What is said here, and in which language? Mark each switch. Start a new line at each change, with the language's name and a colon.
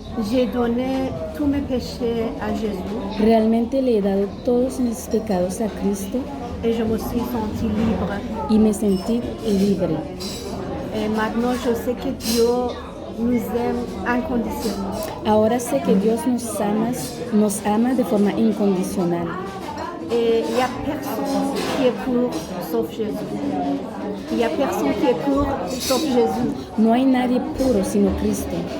French: j'ai donné tous mes péchés à Jésus
Spanish: realmente le he dado todos mis pecados a Cristo
French: et je me suis sentie libre.
Spanish: y me sentí libre.
French: Et maintenant, je sais que Dieu nous aime inconditionnellement.
Spanish: Ahora sé que Dios nos ama de forma incondicional.
French: Et il n'y a personne qui est pur sauf Jésus. Il n'y a personne qui est pur sauf Jésus.
Spanish: No hay nadie puro sino Cristo.